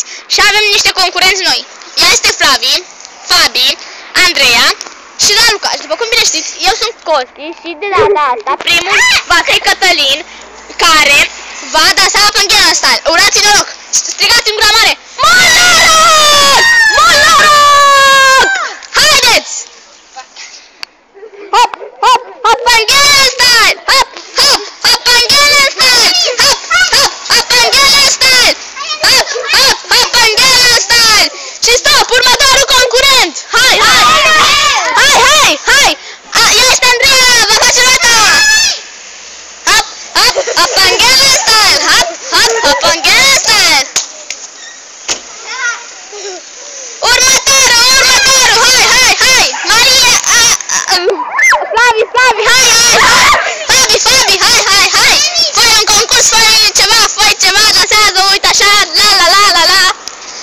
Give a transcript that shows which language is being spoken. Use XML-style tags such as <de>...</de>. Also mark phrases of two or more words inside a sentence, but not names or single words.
<ro>Și avem niște concurenți noi. Ea este Flavi, Fabi, Andreea și Raluca. Și după cum bine știți, eu sunt Costi și de data asta primul va fi Cătălin, care va dansa la Gangnam Style. Urați noroc! Strigați în gura mare! Mult noroc! Mult noroc! Haideți! Hop, hop, hop, Gangnam Style! Hop, hop, hop, Gangnam Style! Hop, hop, hop, Gangnam Style! Hop, hop, hop, Gangnam Style! Și stop, următorul concurent! Hai, hai! Hai, hai, hai! Ea este Andreea, vă face roata! Hop, hop, hop, Gangnam Style! Hop, hop, hop, Gangnam Style! Următorul, hai, hai, hai! Maria, Flavi, Flavi, hai, hai, hai! Fabi, Fabi, hai, hai, hai! Fă un concurs, fă ceva, dansează, uite așa, la la la la la!</ro>